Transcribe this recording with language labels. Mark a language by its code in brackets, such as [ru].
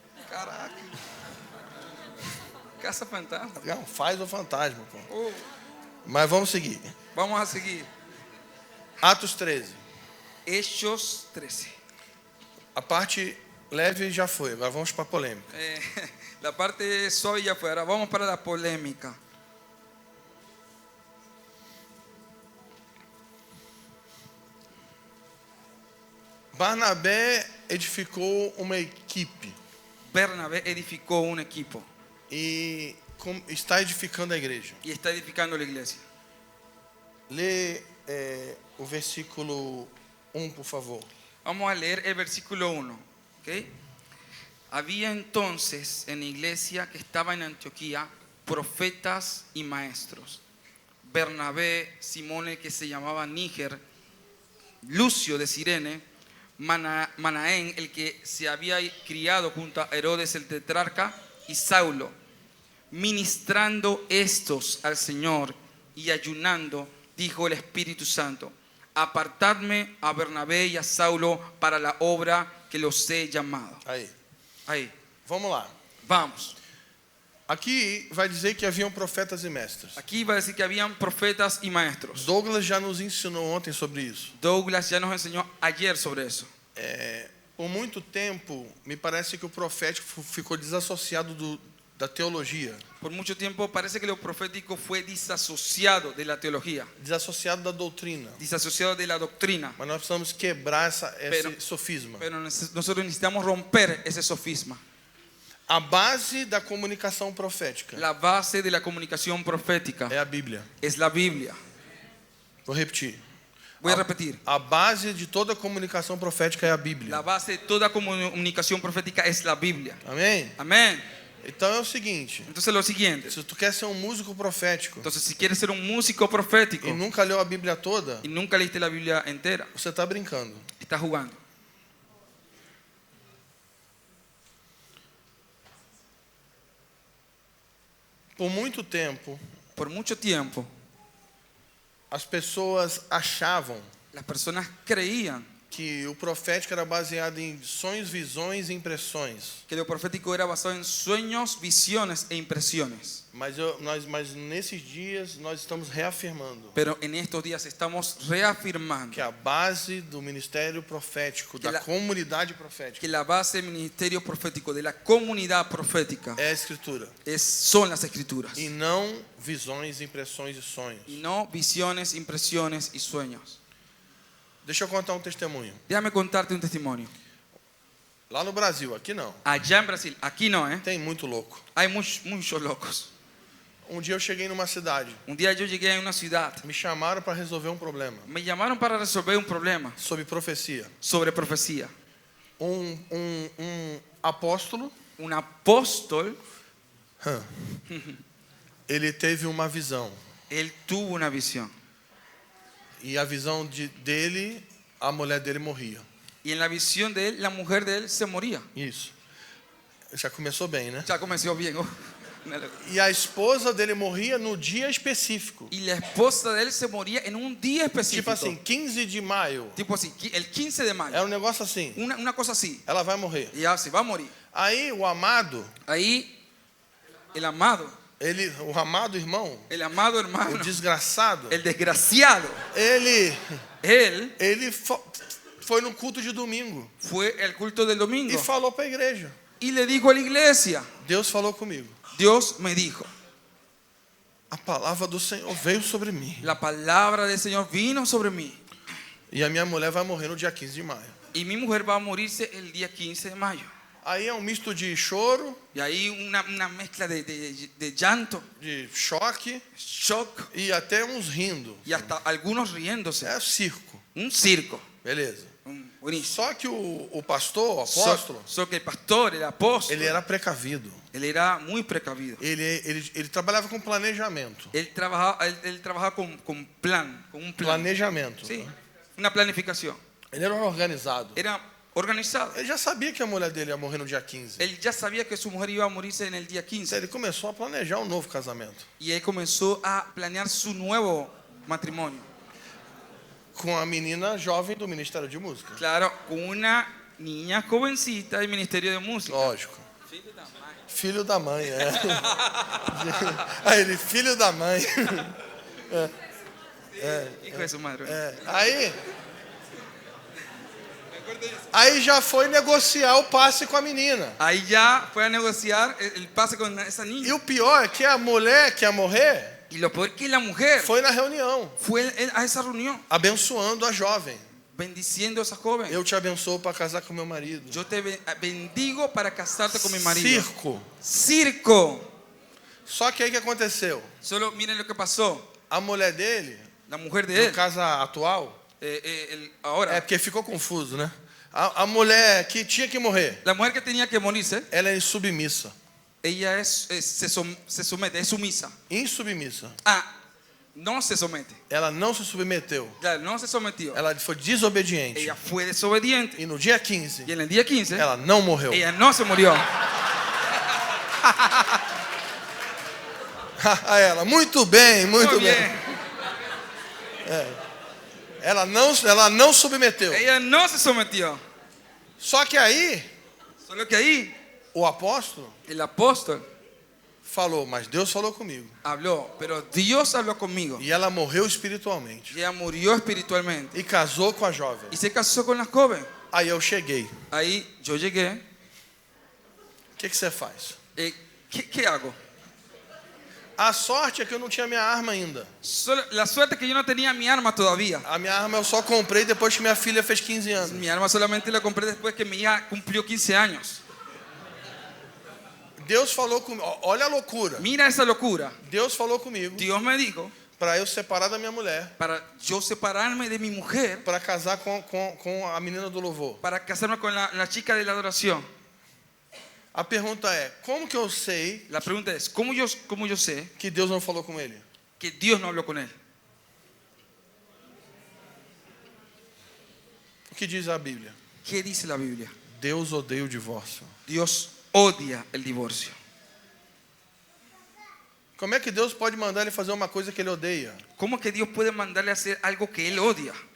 [pt] Caraca. Caça fantasma. Não, faz o fantasma, pô. Oh, Mas vamos seguir. [es] vamos a seguir. [pt] Atos 13. [es] Hechos 13. [pt] A parte leve já foi. Agora vamos para a polêmica. [es] La parte suave ya fue. Ahora vamos para la polémica. [pt] Barnabé edificou uma equipe [es] Bernabé edificó un equipo [pt] e está edificando a igreja. [es] y está edificando la iglesia. [pt] Lê o versículo 1, por favor. [es] Vamos a leer el versículo 1. ¿Okay? Había entonces en la iglesia que estaba en Antioquía profetas y maestros. Bernabé, Simón el que se llamaba Níger, Lucio de Cirene, Manaén el que se había criado junto a Herodes el tetrarca y Saulo, ministrando estos al Señor y ayunando, dijo el Espíritu Santo: apartadme a Bernabé y a Saulo para la obra que los he llamado. [pt] Aí, vamos lá. Vamos. Aqui vai dizer que haviam profetas e mestres. [es] Aquí va a decir que habían profetas y maestros. [pt] Douglas já nos ensinou ontem sobre isso. [es] Douglas ya nos enseñó ayer sobre eso. [pt] Por muito tempo, me parece que o profético ficou desassociado da teologia, [es] Por mucho tiempo parece que lo profético fue disasociado de la teología, [pt] desassociado da doutrina. [es] disasociado de la doctrina. [pt] Mas nós precisamos quebrar esse sofisma. [es] Pero nosotros necesitamos romper ese sofisma. [pt] A base da comunicação profética [es] La base de la comunicación profética [pt] é a Bíblia. [es] es la Biblia. [pt] Vou repetir. [es] Voy a repetir. [pt] A base de toda comunicação profética é a Bíblia. [es] La base de toda comunicación profética es la Biblia. [pt] Amém? [es] Amén. [pt] Então é o seguinte. [es] Entonces lo siguiente. [pt] Se tu quer ser um músico profético [es] Entonces si quieres ser un músico profético [pt] e nunca leu a Bíblia toda, [es] y nunca leíste la Biblia entera, [pt] você está brincando. [es] estás jugando. [pt] Por muito tempo, [es] Por mucho tiempo [pt] as pessoas achavam [es] las personas creían [pt] que o profético era baseado em sonhos, visões e impressões. [es] que lo profético era basado en sueños, visiones e impresiones. [pt] Mas nesses dias nós estamos reafirmando [es] Pero en estos días estamos reafirmando [pt] que a base do ministério profético, da comunidade profética, [es] que la base del ministerio profético, de la comunidad profética, [pt] é a Escritura. [es] son las escrituras. [pt] E não visões, impressões e sonhos. [es] Y no visiones, impresiones y sueños. [pt] Deixa eu contar um testemunho. [es] Déjame contarte un testimonio. [pt] Lá no Brasil, aqui não. [es] Allá en Brasil, aquí no, [pt] Tem muito louco. [es] hay muchos locos. [pt] Um dia eu cheguei numa cidade. [es] Un día yo llegué a una ciudad, [pt] Me chamaram para resolver um problema [es] me llamaron para resolver un problema [pt] sobre profecia. [es] sobre profecía. [pt] Um apóstolo, [es] Un apóstol, [pt] ele teve uma visão. [es] él tuvo una visión. [pt] E a visão dele, a mulher dele morria. [es] Y en la visión de él, la mujer de él se moría. [pt] Isso. Já começou bem, né? [es] Ya comenzó bien. [pt] E a esposa dele morria no dia específico. [es] Y la esposa de él se moría en un día [pt] Tipo [es] específico. [pt] assim, 15 de maio. [es] Tipo así, el 15 de mayo. [pt] Era um negócio assim. [es] Una cosa así. [pt] Ela vai morrer. [es] Y ya se va a morir. [pt] Aí o amado, [es] Ahí el amado [pt] irmão, [es] el amado [pt] o [es] hermano, [pt] desgraçado, [es] el desgraciado, [pt] ele [es] él [pt] foi no culto de domingo [es] fue el culto del domingo [pt] e falou para a igreja. [es] y le dijo a la iglesia, [pt] Deus falou comigo. [es] Dios me dijo, [pt] A palavra do Senhor veio sobre mim. [es] la palabra del Señor vino sobre mí [pt] E a minha mulher vai morrer no dia 15 de maio. [es] y mi mujer va a morirse el día 15 de mayo. [pt] Aí é um misto de choro, [es] Y ahí una mezcla de llanto, [pt] de choque [es] shock [pt] e até uns rindo. [es] y hasta algunos riéndose. [pt] É circo. [es] Un circo. [pt] Beleza. [es] Buenísimo. [pt] Só que o pastor, o apóstolo, Só que [es] el pastor, el apóstol, [pt] ele era precavido. [es] él era muy precavido. [pt] Ele trabalhava com planejamento. [es] Él trabajaba con un plan. [pt] Planejamento. [es] Sí, una planificación. [pt] Ele era organizado. [es] Era organizado. [pt] Ele já sabia que a mulher dele ia morrer no dia 15. [es] Él ya sabía que su mujer iba a morirse en el día 15. [pt] Ele começou a planejar um novo casamento. [es] Y él comenzó a planear su nuevo matrimonio. [pt] Com a menina jovem do Ministério de Música. [es] Claro, con una niña jovencita del Ministerio de Música. [pt] Lógico. Filho da mãe, é. Aí ele, filho da mãe. [es] Hijo de su madre. [pt] Aí já foi negociar o passe com a menina. [es] Ahí ya fue a negociar el pase con esa niña. [pt] E o pior é que a mulher que ia morrer [es] Y lo peor que la mujer [pt] foi na reunião, [es] fue a esa reunión [pt] abençoando a jovem. [es] bendiciendo a esa joven. [pt] Eu te abençoo para casar com meu marido. [es] Yo te bendigo para casarte con mi marido. [pt] Circo. [es] Circo. [pt] Só que aí o que aconteceu? [es] Solo miren lo que pasó. [pt] A mulher dele, [es] La mujer de [pt] no [es] él, [pt] caso atual, [es] ahora, [pt] é porque ficou confuso, né? A mulher que tinha que morrer, [es] la mujer que tenía que morirse, [pt] ela é insubmissa. [es] ella se somete, es sumisa. [pt] Insubmissa. [es] No se somete. [pt] Ela não se submeteu. [es] Claro, no se sometió. [pt] Ela foi desobediente. [es] Ella fue desobediente. [pt] E no dia 15, [es] Y en el día 15, [pt] ela não morreu. [es] ella no se murió. [pt] A ela, muito bem, muito [es] Muy [pt] bem. [es] bien. [pt] Ela não submeteu. [es] Ella no se sometió. [pt] Só que aí, [es] Solo que ahí, [pt] o apóstolo [es] el apóstol [pt] falou, mas Deus falou comigo. [es] habló, pero Dios habló conmigo. [pt] E ela morreu espiritualmente. [es] Ella murió espiritualmente. [pt] E casou com a jovem. [es] Y se casó con la joven. [pt] Aí eu cheguei. [es] Ahí yo llegué. [pt] O que você faz? [es] ¿Qué hago? [pt] A sorte é que eu não tinha minha arma ainda. [es] La suerte es que yo no tenía mi arma todavía. [pt] A minha arma eu só comprei depois que minha filha fez 15 anos. [es] Mi arma solamente la compré después que mi hija cumplió 15 años. [pt] Deus falou comigo. Olha a loucura. [es] Mira esa locura. [pt] Deus falou comigo [es] Dios me dijo [pt] para eu separar da minha mulher, [es] para yo separarme de mi mujer, [pt] para casar com a menina do louvor. [es] para casarme con la chica de la adoración. [pt] A pergunta é, como que eu sei [es] La pregunta es, ¿cómo yo sé [pt] que Deus não falou com ele? [es] que Dios no habló con él? [pt] O que diz a Bíblia? [es] ¿Qué dice la Biblia? [pt] Deus odeia o divórcio. [es] Dios odia el divorcio. [pt] Como é que Deus pode mandar ele fazer uma coisa que ele odeia? [es] ¿Cómo que Dios puede mandarle a hacer algo que él odia?